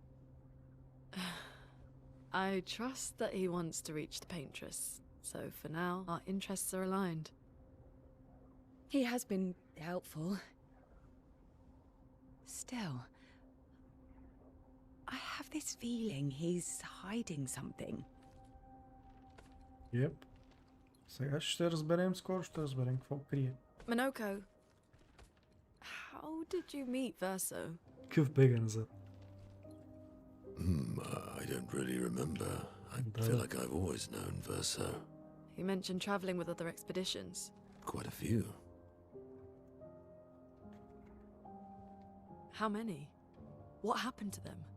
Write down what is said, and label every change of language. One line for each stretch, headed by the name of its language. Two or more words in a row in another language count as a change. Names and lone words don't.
English: I trust that he wants to reach the paintress, so for now, our interests are aligned. He has been helpful. Still, I have this feeling he's hiding something. Yep.
Bulgarian: Сега ще разберем, скоро ще разберем какво крие.
English: Minoko, how did you meet Verso?
Bulgarian: Какъв бега назад.
English: I don't really remember. I feel like I've always known Verso. He mentioned traveling with other expeditions. Quite a few. How many? What happened to them?